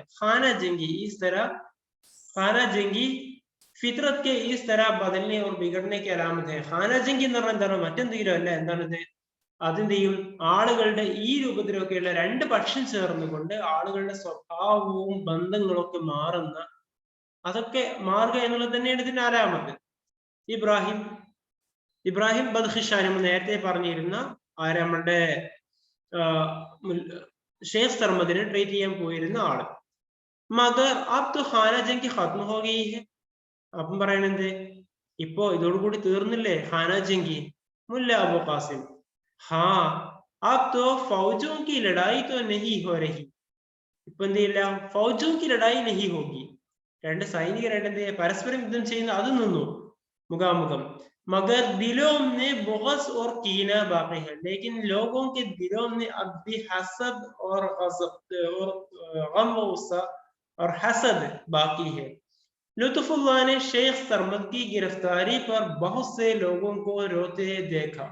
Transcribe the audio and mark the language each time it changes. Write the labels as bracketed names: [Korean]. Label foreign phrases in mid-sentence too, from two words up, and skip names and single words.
[Urdu] خانہ جنگی اس طرح، خانہ جنگی فطرت کے اس طرح بدلنے اور بگڑنے کی علامت ہے. خانہ جنگی [Malayalam] എന്ന് പറഞ്ഞാൽ എന്താണ്? മറ്റെന്തെങ്കിലും അല്ല. എന്താണിത്? അതെന്തെയും ആളുകളുടെ ഈ രൂപത്തിലൊക്കെയുള്ള രണ്ട് പക്ഷം ചേർന്നുകൊണ്ട് ആളുകളുടെ സ്വഭാവവും ബന്ധങ്ങളൊക്കെ മാറുന്ന, അതൊക്കെ മാറുക എന്നുള്ളത് തന്നെയാണ് ഇതിന്റെ അലാമത്ത്. ഇബ്രാഹിം ബദ്ഖിഷാനി നേരത്തെ പറഞ്ഞിരുന്ന നമ്മളുടെ ഷേഖ് സർമദിനെ ട്രീറ്റ് ചെയ്യാൻ പോയിരുന്ന ആള്. [Urdu] مگر اب تو خانہ جنگ ختم ہو گئی ہے. [Malayalam] അപ്പം പറയണെന്ത്? ഇപ്പോ ഇതോടുകൂടി തീർന്നില്ലേ [Urdu] خانہ جنگی? [Malayalam] മുല്ല അബു ഖാസിം, [Urdu] ہاں اب تو فوجوں کی لڑائی تو نہیں ہو رہی. [Malayalam] ഇപ്പൊ എന്ത് ചെയ്യില്ല? [Urdu] فوجوں کی لڑائی نہیں ہوگی. [Malayalam] രണ്ട് സൈനികരായിട്ട് എന്ത് ചെയ്യുക? പരസ്പരം യുദ്ധം ചെയ്യുന്ന അത് നിന്നു മുഖാമുഖം. [Urdu] مگر دلوں میں بغض اور کینہ باقی ہے، لیکن لوگوں کے دلوں میں اب بھی حسد اور غم اور حسد باقی ہے. لطف اللہ نے شیخ سرمد کی گرفتاری پر بہت سے لوگوں کو روتے دیکھا.